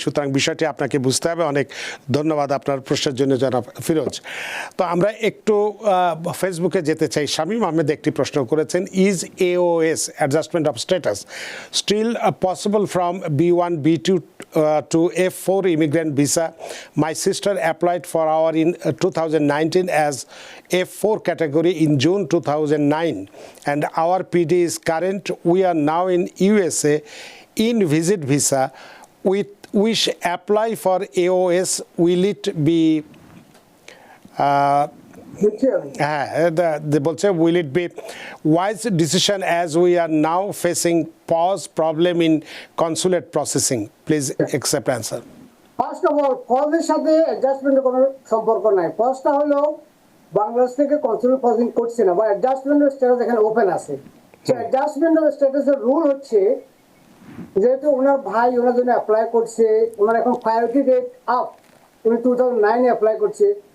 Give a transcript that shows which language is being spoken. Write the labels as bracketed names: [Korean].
[Bangla] সুতরাং বিষয়টি আপনাকে বুঝতে হবে। অনেক ধন্যবাদ আপনার প্রশ্নের জন্য জনাব ফিরোজ। তো আমরা একটু ফেসবুকে যেতে চাই। শামীম আহমেদ একটি প্রশ্ন করেছেন, [English] Is AOS adjustment of status still possible from B1, B2 to F4 immigrant visa? My sister applied for our in 2019 as F4 category in June 2009, and our PD is current. We are now in USA in visit visa. We apply for AOS. Will it be [Bangla] হ্যাঁ, বলছে [English] will it be wise decision as we are now facing pause problem in consulate processing? Please accept answer. First of all, [Bangla] পজের সাথে অ্যাডজাস্টমেন্টের কোনো সম্পর্ক নাই। পজটা হলো বাংলাদেশ থেকে consular proceeding করছে না বা অ্যাডজাস্টমেন্ট অফ স্ট্যাটাস এখানে ওপেন আছে। অ্যাডজাস্টমেন্ট অফ স্ট্যাটাসের রুল হচ্ছে যেহেতু ওনার ভাই ওনার জন্য অ্যাপ্লাই করছে, ওনার এখন প্রায়োরিটি ডেট আপ, উনি 2009 অ্যাপ্লাই করছে,